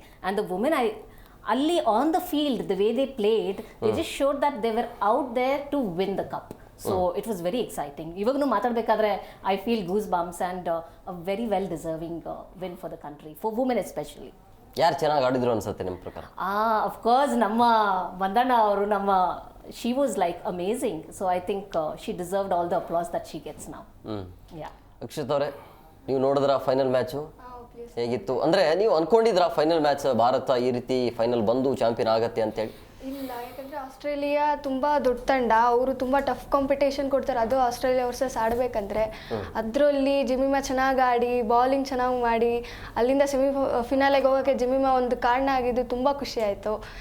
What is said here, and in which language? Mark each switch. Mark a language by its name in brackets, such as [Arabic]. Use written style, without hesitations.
[English] And the women, ಅಲ್ಲಿ on the field the way they played, they just showed that they were out there to win the cup. So it was very exciting. [Kannada] ಇವಾಗೂ ಮಾತಾಡಬೇಕಾದ್ರೆ [English] I feel goose bumps and a very well deserving win for the country, for women especially. [Kannada] ಯಾರು ಚೆನ್ನಾಗಿ ಆಡಿದ್ರು ಅನ್ಸುತ್ತೆ ನಿಮ್ಮ ಪ್ರಕಾರ? [English] of course [Kannada] ನಮ್ಮ ವಂದನಾ ಅವರು, [English] she was like amazing. So I think she deserved all the applause that she gets now. Yeah. [Kannada] Akshith ಅವರೇ, ನೀವು ನೋಡಿದ್ರ ಫೈನಲ್ ಮ್ಯಾಚು ಹೇಗಿತ್ತು? ಅಂದ್ರೆ ನೀವು ಅನ್ಕೊಂಡಿದ್ರ ಫೈನಲ್ ಮ್ಯಾಚ್ ಭಾರತ ಈ ರೀತಿ ಫೈನಲ್ ಬಂದು ಚಾಂಪಿಯನ್ ಆಗತ್ತೆ ಅಂತೇಳಿ? ಇಲ್ಲ, ಯಾಕಂದರೆ ಆಸ್ಟ್ರೇಲಿಯಾ ತುಂಬ ದೊಡ್ಡ ತಂಡ, ಅವರು ತುಂಬ ಟಫ್ ಕಾಂಪಿಟೇಷನ್ ಕೊಡ್ತಾರೆ. ಅದು ಆಸ್ಟ್ರೇಲಿಯಾ ವರ್ಸಸ್ ಆಡಬೇಕಂದ್ರೆ ಅದರಲ್ಲಿ ಜಿಮಿಮಾ ಚೆನ್ನಾಗಿ ಆಡಿ, ಬೌಲಿಂಗ್ ಚೆನ್ನಾಗಿ ಮಾಡಿ, ಅಲ್ಲಿಂದ ಫಿನಾಲೆಗೆ ಹೋಗೋಕ್ಕೆ ಜಿಮಿಮಾ ಒಂದು ಕಾರಣ ಆಗಿದ್ದು ತುಂಬ ಖುಷಿ ಆಯಿತು.